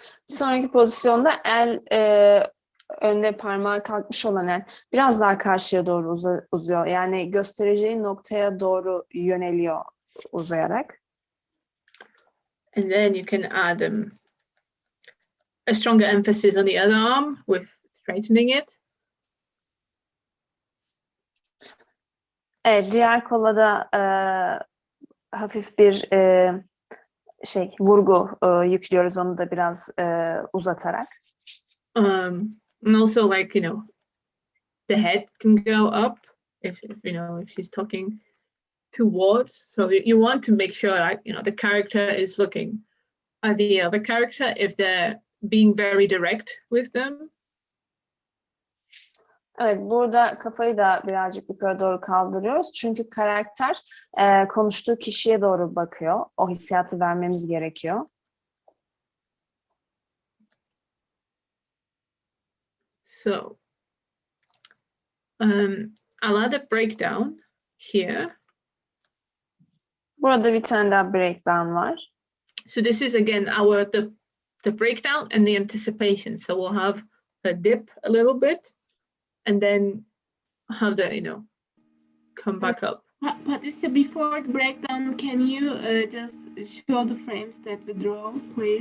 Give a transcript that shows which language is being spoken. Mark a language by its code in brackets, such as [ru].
[tr] Bir sonraki pozisyonda el önde parmağı kalkmış olan el biraz daha karşıya doğru uzuyor. Yani göstereceği noktaya doğru yöneliyor uzayarak. [en] And then you can add a stronger emphasis on the other arm with straightening it. [tr] Evet, diğer kola da hafif bir vurgu yüklüyoruz onu da biraz uzatarak. [en] And also the head can go up if she's talking towards. So you want to make sure the character is looking at the other character if they're being very direct with them. [tr] Evet, burada kafayı da birazcık yukarı doğru kaldırıyoruz. Çünkü karakter konuştuğu kişiye doğru bakıyor. O hissiyatı vermemiz gerekiyor. [en] So I'll add a breakdown here. [tr] Burada bir tane daha breakdown var. [en] So this is again the breakdown and the anticipation. So we'll have a dip a little bit and then have to come back up. Patrycja, before the breakdown, can you just show the frames that we draw, please?